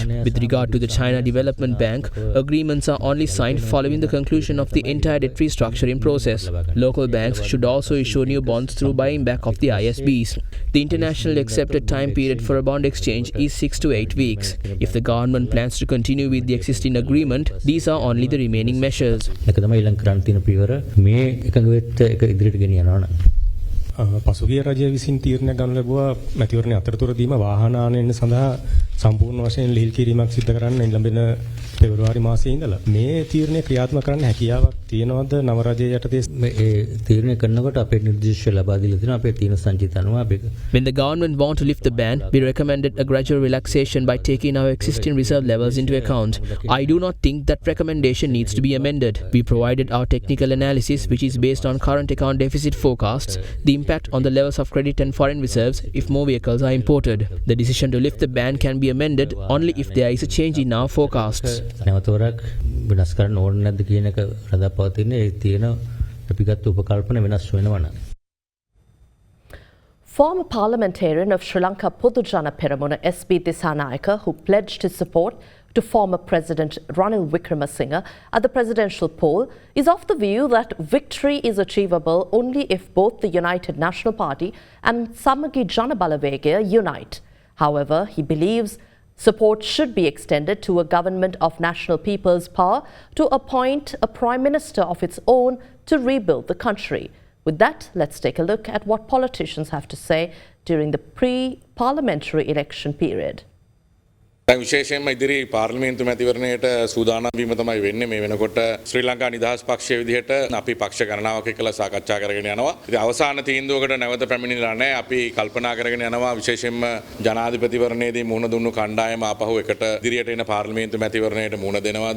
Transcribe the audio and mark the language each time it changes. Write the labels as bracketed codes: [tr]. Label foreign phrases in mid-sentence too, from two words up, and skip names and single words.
[en] With regard to the China Development Bank, agreements are only signed following the conclusion of the entire debt restructuring process. Local banks should also issue new bonds through buying back of the ISBs. The internationally accepted time period for a bond exchange is 6 to 8 weeks. If the government plans to continue with the existing agreement, these are only the remaining measures. [si] ඒක තමයි ඊළඟ කරන්න තියෙන පියවර. මේ එකඟ වෙච්ච එක ඉදිරියට ගෙනියනවා නම් පසුගිය රජය විසින් තීරණයක් ගන්න ලැබුවා මැතිවරණ අතරතුරදීම වාහන ආනයන සඳහා සම්පූර්ණ වශයෙන් ලිහිල් කිරීමක් සිදු කරන්න ලැබෙන පෙබරවාරි මාසයේ ඉඳලා මේ තීරණය ක්‍රියාත්මක කරන්න හැකියාවක් තියෙනවද නව රජය යටතේ මේ තීරණය කරනකොට අපේ නිර්දේශ ලබා දීලා තියෙනවා අපේ තීන සංචිත අනුව අපි [en] When the government want to lift the ban, we recommended a gradual relaxation by taking our existing reserve levels into account. I do not think that recommendation needs to be amended. We provided our technical analysis, which is based on current account deficit forecasts, the impact on the levels of credit and foreign reserves if more vehicles are imported. The decision to lift the ban can be amended only if there is a change in our forecasts. [si] නැවතවරක් වෙනස් කරන්න ඕනේ නැද්ද කියන එක රඳාපවතින ඒ තියෙන අපි ගත්ත උපකල්පන වෙනස් වෙනවා නම් [en] Former parliamentarian of Sri Lanka Podujana Peramuna SB Disanayake, who pledged his support to former President Ranil Wickremesinghe at the presidential poll, is of the view that victory is achievable only if both the United National Party and Samagi Jana Balawegaya unite. However, he believes support should be extended to a government of National People's Power to appoint a Prime Minister of its own to rebuild the country. With that, let's take a look at what politicians have to say during the pre-parliamentary election period. [si] විශේෂයෙන්ම ඉදිරි පාර්ලිමේන්තු මැතිවරණයට සූදානම් වීම තමයි වෙන්නේ මේ වෙනකොට ශ්‍රී ලංකා නිදහස් පක්ෂයේ විදිහට අපි පක්ෂ ගණනාවක් එක්කලා සාකච්ඡා කරගෙන යනවා. ඉතින් අවසාන තීන්දුවකට නැවත පැමිණිලා නැහැ. අපි කල්පනා කරගෙන යනවා විශේෂයෙන්ම ජනාධිපතිවරණයේදී මුහුණ දුන්නු කණ්ඩායම ආපහු එකට ඉදිරියට එන පාර්ලිමේන්තු මැතිවරණයට මුහුණ දෙනවද?